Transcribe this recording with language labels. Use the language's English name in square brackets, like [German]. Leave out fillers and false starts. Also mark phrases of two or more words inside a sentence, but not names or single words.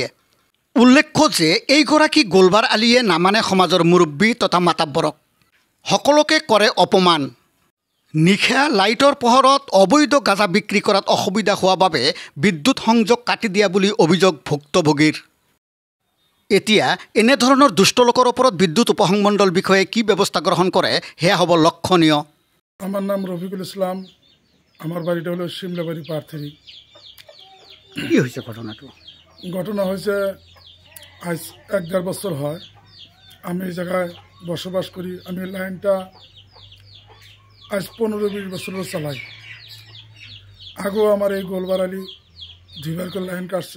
[Assamese] উল্লেখ্য যে এইগৰাকী গোলবাৰ আলীয়ে নামানে সমাজৰ মুৰব্বী তথা মাতাব্বৰক, সকলোকে কৰে অপমান। নিশা লাইটৰ পোহৰত অবৈধ গাঁজা বিক্ৰী কৰাত অসুবিধা হোৱা বাবে বিদ্যুৎ সংযোগ কাটি দিয়া বুলি অভিযোগ ভুক্তভোগীৰ। এতিয়া এনেধৰণৰ দুষ্ট লোকৰ ওপৰত বিদ্যুৎ উপসংমণ্ডল বিষয়ে কি ব্যৱস্থা গ্ৰহণ কৰে সেয়া হ'ব লক্ষণীয়। [Bangla] আমার নাম রফিকুল ইসলাম, আমার বাড়িটা হলো শিমলাবাড়ি পার্থী। [Assamese] কি হৈছে ঘটনাটো? [Bangla] ঘটনা হয়েছে আজ 1-1.5 বছর হয় আমি এই জায়গায় বসবাস করি। আমি লাইনটা আজ 15-20 বছর চালাই। আগেও আমার এই গোলবার আলী 2বার করে লাইন কাটছে।